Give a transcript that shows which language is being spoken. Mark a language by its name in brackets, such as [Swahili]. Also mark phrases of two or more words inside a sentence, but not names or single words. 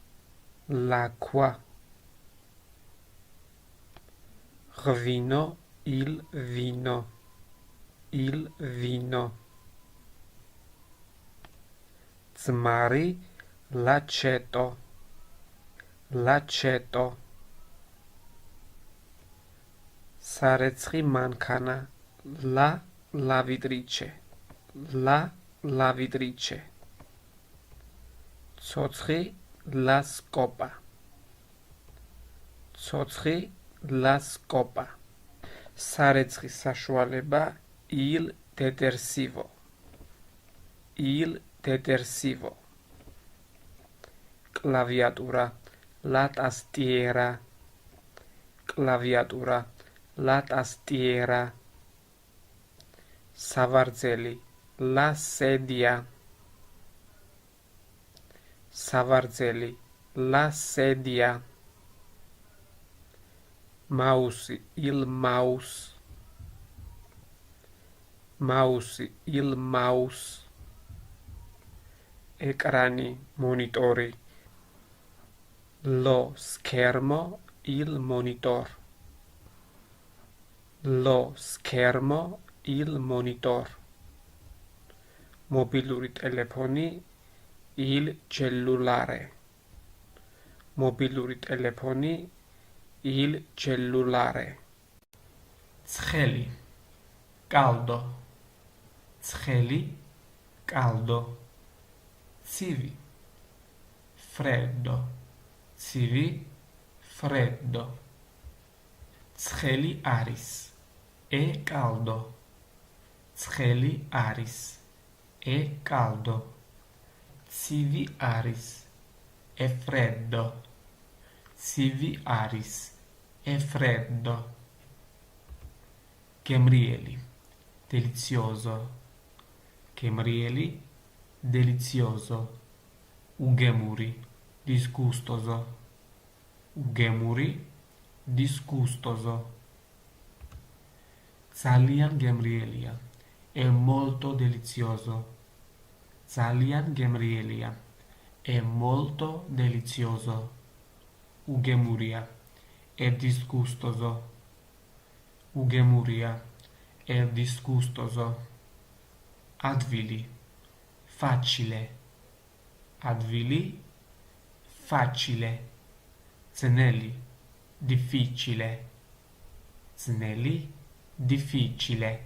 [Italian] ღვინო il vino ძმარი l'aceto [Georgian] სარეცხი მანქანა [Italian] la lavatrice ცოცხი la scopa [Georgian] სარეცხი საშუალება [Italian] il detersivo კლავიატურა la tastiera სავარძელი la sedia მაუსი il mouse [Georgian] ეკრანი მონიტორი [Italian] lo schermo il monitor [Georgian] მობილური ტელეფონი [Italian] il cellulare ცხელი caldo [Georgian] ცივი freddo ცხელი არის [Italian] è caldo [Georgian] ცივი არის [Italian] è freddo [Georgian] გემრიელი [Italian] delizioso უგემური disgustoso [Georgian] ძალიან გემრიელია [Italian] è molto delizioso უგემურია è disgustoso advili facile ძნელი difficile